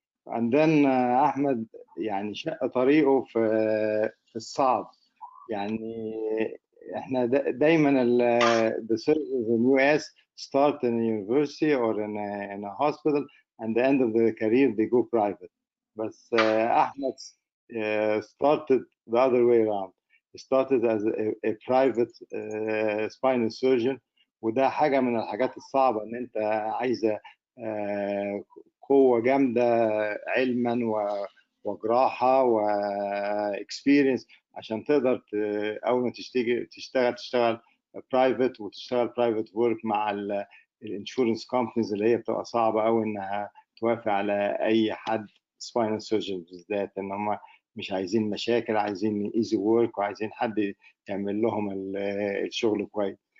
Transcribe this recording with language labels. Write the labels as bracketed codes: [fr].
[ar] عندنا احمد يعني شق طريقه في الصعب. يعني احنا دايما [en] the surgeons in US start in a university or in a hospital, and the end of their career they go private. [ar] بس [en] احمد started the other way around. He started as a private spinal surgeon، [ar] وده حاجة من الحاجات الصعبة، ان انت عايزة قوة جامدة علما وجراحة واكسبيرينس عشان تقدر اول ما تشتغل برايفت، وتشتغل [en] private work [ar] مع [en] الانشورنس كومبانيز [ar] اللي هي بتبقى صعبة قوي انها توافق على اي حد [en] spinal surgeon [ar] بالذات، ان هم مش عايزين مشاكل، عايزين [en] easy work, [ar] وعايزين حد يعمل لهم الشغل كويس.